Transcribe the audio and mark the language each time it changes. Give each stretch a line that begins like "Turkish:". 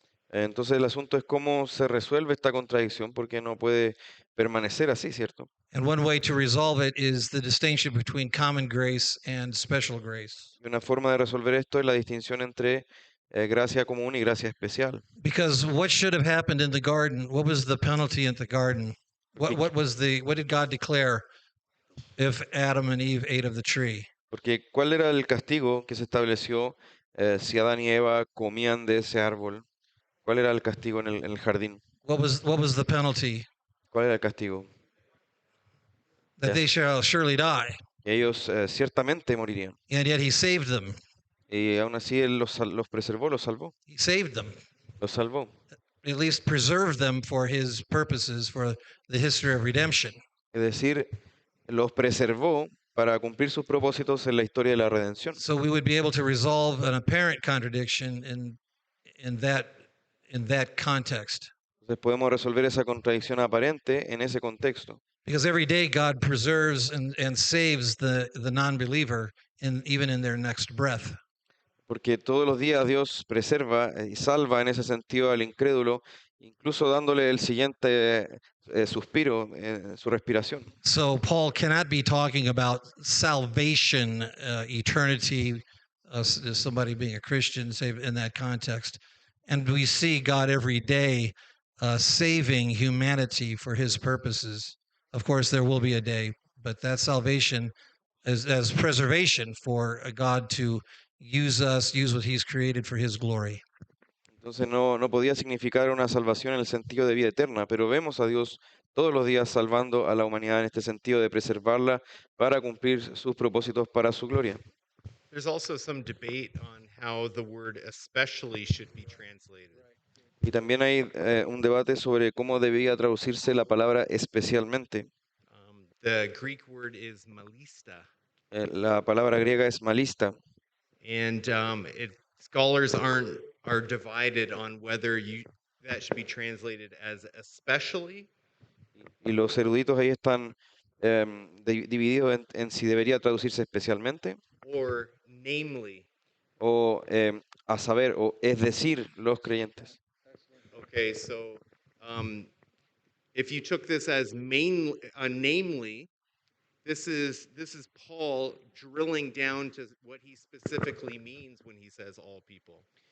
Spanish: Entonces el asunto es cómo se resuelve esta contradicción, porque no puede permanecer así, ¿cierto?
English: And one way to resolve it is the distinction between common grace and special grace.
Spanish: Y una forma de resolver esto es la distinción entre gracia común y gracia especial.
English: Because what should have happened in the garden? What was the penalty in the garden? What did God declare if Adam and Eve ate of the tree?
Spanish: Porque ¿cuál era el castigo que se estableció si Adán y Eva comían de ese árbol? ¿Cuál era el castigo en el jardín?
English: What was the penalty?
Spanish: ¿Cuál era el castigo?
English: That Yes. they shall surely die.
Spanish: Ellos ciertamente morirían.
English: And yet he saved them.
Spanish: Y aún así Él los preservó, los salvó,
English: He saved them,
Spanish: los salvó.
English: at least preserved them for his purposes, for the history of redemption.
Spanish: Es decir, los preservó para cumplir sus propósitos en la historia de la redención.
English: So we would be able to resolve an apparent contradiction in that context.
Spanish: Entonces podemos resolver esa contradicción aparente en ese contexto.
English: Because every day God preserves and saves the non-believer even in their next breath.
Spanish: Porque todos los días Dios preserva y salva en ese sentido al incrédulo, incluso dándole el siguiente suspiro, su respiración.
English: So Paul cannot be talking about salvation, eternity, somebody being a Christian, say in that context. And we see God every day saving humanity for his purposes. Of course, there will be a day, but that salvation is as preservation for God to use us, use what he's created for his glory.
Spanish: Entonces no podía significar una salvación en el sentido de vida eterna, pero vemos a Dios todos los días salvando a la humanidad en este sentido de preservarla para cumplir sus propósitos para su gloria.
English: There's also some debate on how the word especially should be translated.
Spanish: Y también hay un debate sobre cómo debía traducirse la palabra especialmente.
English: The Greek word is malista,
Spanish: La palabra griega es malista.
English: and scholars are divided on whether that should be translated as especially
Spanish: Y los eruditos ahí están divididos en si debería traducirse especialmente
English: or namely.
Spanish: o a saber, o es decir, los creyentes.
English: Okay, so if you took this as namely, this is Paul drilling down to what he specifically means when he says all people.